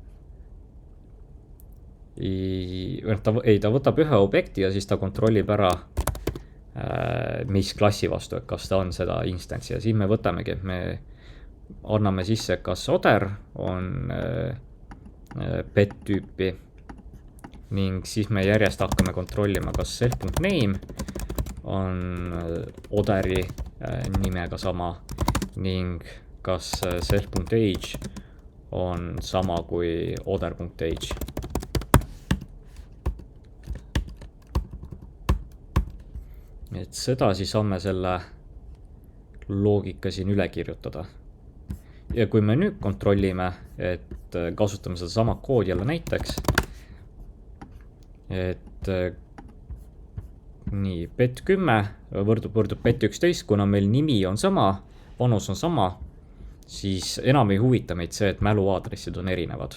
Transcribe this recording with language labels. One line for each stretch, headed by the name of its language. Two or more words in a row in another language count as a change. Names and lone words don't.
Estonian: Ta võtab ühe objekti ja siis ta kontrollib ära, mis klassi vastu, et kas ta on seda instance'i ja siin me võtamegi, me anname sisse, kas order on bet tüüpi ning siis me järjest hakkame kontrollima, kas self.name on orderi nimega sama ning kas self.age on sama kui order.age. et sedasi saame selle loogika siin üle kirjutada. Ja kui me nüüd kontrollime, et kasutame seda sama koodi jälle näiteks, et nii, bet 10 võrdub bet 11, kuna meil nimi on sama, vanus on sama, siis enam ei huvita meid see, et mäluaadressid on erinevad.